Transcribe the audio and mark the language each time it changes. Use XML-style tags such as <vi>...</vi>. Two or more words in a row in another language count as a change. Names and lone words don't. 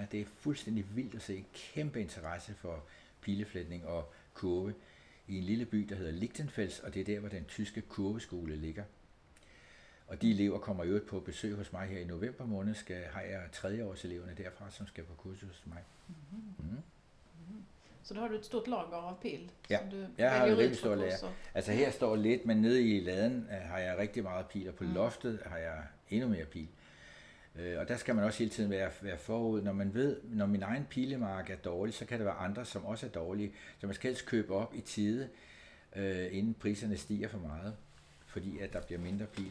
<da>Det er fuldstændig vildt at se kæmpe interesse for pileflætning og kurve i en lille by, der hedder Lichtenfels, og det er der, hvor den tyske kurveskole ligger. Og de elever kommer jo på besøg hos mig her i november måned, har jeg 3-årseleverne derfra, som skal på kursus hos mig.</da> <sv>Så då har du et stort lager av pil?</sv> <da>Ja,</da> <sv>som du</sv> <da>jeg har et rigtig stort lager. Altså her står lidt, men nede i laden har jeg rigtig meget pil, og på loftet har jeg endnu mere pil. Og der skal man også hele tiden være forud. Når man ved, når min egen pilemark er dårlig, så kan der være andre, som også er dårlige. Så man skal helst købe op i tide, inden priserne stiger for meget, fordi at der bliver mindre pil.</da>